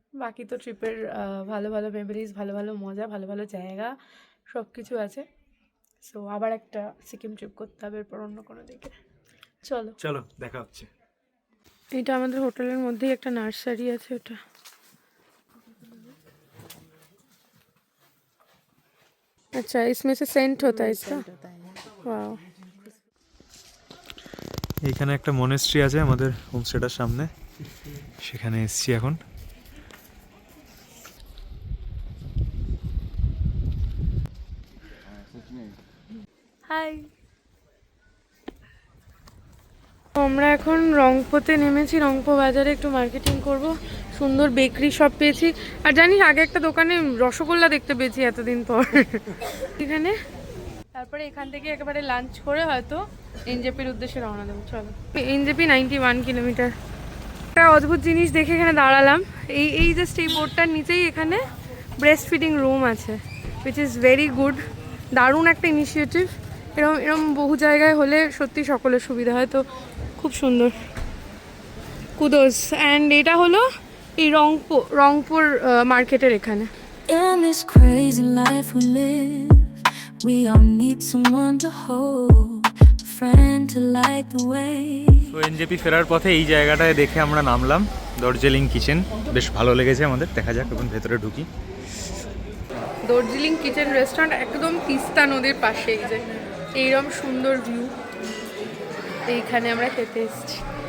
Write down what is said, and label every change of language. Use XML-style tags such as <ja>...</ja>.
<bn>বাকি তো ট্রিপের ভালো ভালো মেমোরিজ, ভালো ভালো মজা, ভালো ভালো জায়গা সব কিছু আছে। সো আবার একটা সিকিম ট্রিপ করতে হবে এরপর অন্য কোনো দিকে। চলো চলো, দেখা হচ্ছে। এটা আমাদের হোটেলের মধ্যেই একটা নার্সারি আছে, ওটা।</bn> <hi>अच्छा, इसमें से सेंट होता है इसका? वाओ।</hi> <bn>এইখানে একটা মনেস্ট্রি আছে আমাদের হোমস্টেটার সামনে, সেখানে এসেছি এখন। হাই। আমরা এখন রংপোতে নেমেছি, রংপো বাজারে একটু মার্কেটিং করব। সুন্দর বেকারি শপ পেয়েছি, আর জানিস আগে একটা দোকানে রসগোল্লা দেখতে পেয়েছি এতদিন পর এখানে। তারপরে এখান থেকে একেবারে লাঞ্চ করে হয়তো এনজেপির উদ্দেশ্যে রওনা দেবো। চলো, এনজেপি 91 কিলোমিটার। একটা অদ্ভুত জিনিস দেখে এখানে দাঁড়ালাম, এই জাস্ট এই বোর্ডটার নিচেই এখানে ব্রেস্ট ফিডিং রুম আছে,</bn> <en>Which is very good.</en> <bn>দারুণ একটা ইনিশিয়েটিভ। এরম বহু জায়গায় হলে সত্যি সকলের সুবিধা হয়, তো খুব সুন্দর, কুদোস। অ্যান্ড এটা হলো এই রংপুর মার্কেটের এখানে।</bn> <en>In this crazy life we live, we all need someone to hold, a friend to light the way.</en> <bn>তো এনজেপি ফেরার পথে এই জায়গাটায় দেখে আমরা নামলাম, দার্জিলিং কিচেন। বেশ ভালো লেগেছে আমাদের, দেখা যাক এখন ভেতরে ঢুকি। দার্জিলিং কিচেন রেস্টুরেন্ট একদম তিস্তা নদীর পাশে। এই যে এইরকম সুন্দর ভিউ, এইখানে আমরা খেতে এসেছি।</bn>